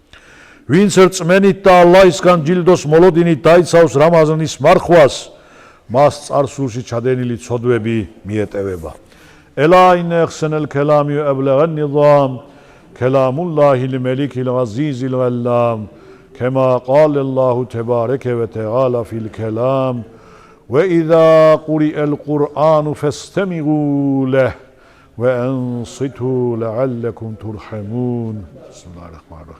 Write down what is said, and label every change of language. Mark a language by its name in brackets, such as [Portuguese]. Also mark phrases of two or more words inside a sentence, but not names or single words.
[Georgian] ვინც რწმენით და ალლაჰისგან ჯილდოს მოლოდინით დაიცავს რამაზანის მარხვას, მას წარსულში ჩადენილი ცოდვები მიეტევება. [Arabic] ألا إن أحسن الكلام وأبلغ النظام كلام الله الملك العزيز العلام كما قال الله تبارك وتعالى في الكلام وإذا قرئ القرآن فاستمعوا له وأنصتوا لعلكم ترحمون. بسم الله الرحمن الرحيم.